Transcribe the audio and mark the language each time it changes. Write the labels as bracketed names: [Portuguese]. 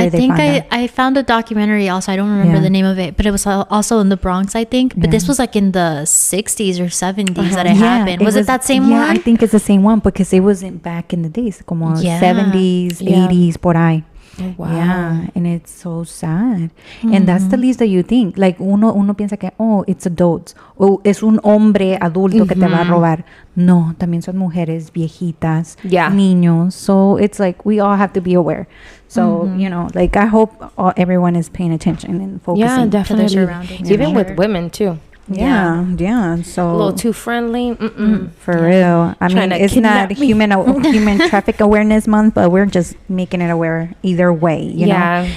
[English] I think I found a documentary also. I don't remember the name of it, but it was also in the Bronx, I think. But this was like in the 60s or 70s that it happened. Was it that same one? Yeah, I think it's the same one because it wasn't back in the days, [Spanish] como [English] 70s, 80s, [Spanish] por ahí. [English] Oh, wow. Yeah, and it's so sad. And that's the least that you think. Like, [Spanish] uno piensa que, [English] oh, it's adults. [Spanish] O es un hombre adulto que te va a robar. No, también son mujeres viejitas, niños. [English] So it's like, we all have to be aware. So, you know, like, I hope everyone is paying attention and focusing. Yeah, definitely. To their surroundings. Even with women, too. Yeah. So a little too friendly. For real. I mean, it's not human traffic awareness month, but we're just making it aware either way, you know.